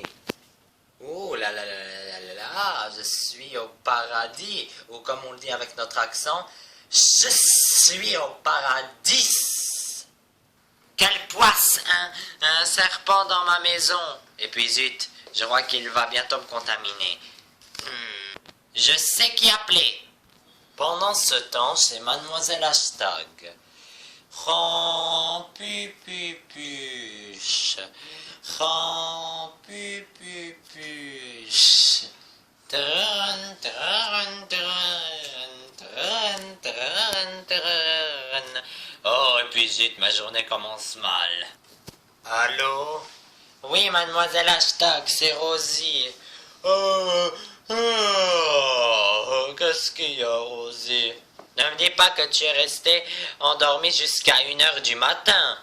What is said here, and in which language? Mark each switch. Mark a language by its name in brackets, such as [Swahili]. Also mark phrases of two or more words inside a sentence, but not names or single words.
[French] Oh là là là là là là, je suis au paradis, ou comme on le dit avec notre accent, je suis au paradis. Quelle poisse, un serpent dans ma maison. Et puis zut, je vois qu'il va bientôt me contaminer. Je sais qui appeler. Pendant ce temps, c'est Mademoiselle Hashtag. Rampupupuche. Rampupupuche. Tran, tran, tran, tran, tran, tran. Oh, et puis zut, ma journée commence mal. Allô? Oui, Mademoiselle Hashtag, c'est Rosie. Qu'est-ce qu'il y a, Rosie? Ne me dis pas que tu es restée endormie jusqu'à 1h du matin.